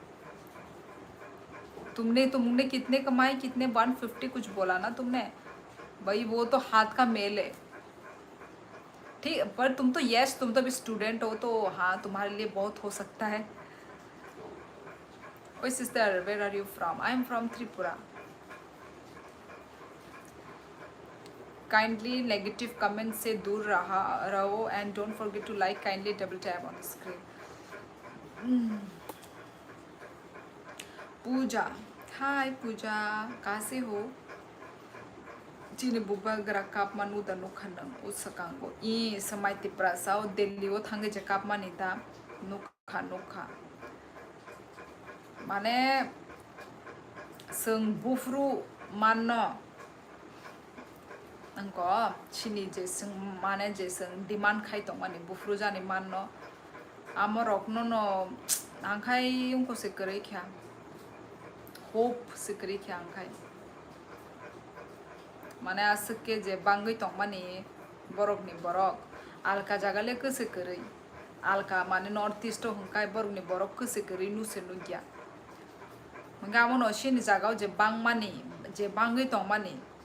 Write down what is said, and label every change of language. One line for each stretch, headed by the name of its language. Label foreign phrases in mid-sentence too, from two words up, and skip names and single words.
Hindi: तुमने कितने कमाए, कितने 150 कुछ बोला ना तुमने भाई, वो तो हाथ का मेल है, ठीक। पर तुम तो तुम तो अभी स्टूडेंट हो तो हाँ तुम्हारे लिए बहुत हो सकता है। ओए सिस्टर,
English: Where are you from? I am from Tripura. kindly negative comment
Hindi: से दूर रहो
English: and don't forget to like, kindly double tap on screen.
Hindi: पूजा, हाय पूजा, कहाँ से हो?
Kok Borok: चीनी बुबा गरा काप मानु दनु खनम उस सकांगो ई समय तिप्रा साउ दिल्ली वो थांगे जे काप मानिता नुखा नुखा माने जों बुफ्रु मानो अंको चीनी जे जों माने जे जों डिमांड खाई दं माने बुफ्रु जाने मानो आमरक नो आंखाय
Hindi: उनको से करे क्या होप से करे क्या
Kok Borok: आंखाय माने आसके जे बांगै दं माने बरकनि बरक आलका जागाले गोसो करै आलका माने नॉर्थ ईस्ट हंकाय बरकनि बरक गोसो करै नुसे नुगिया गामोन असिनि जागाव जे बां माने जे बांगै दं माने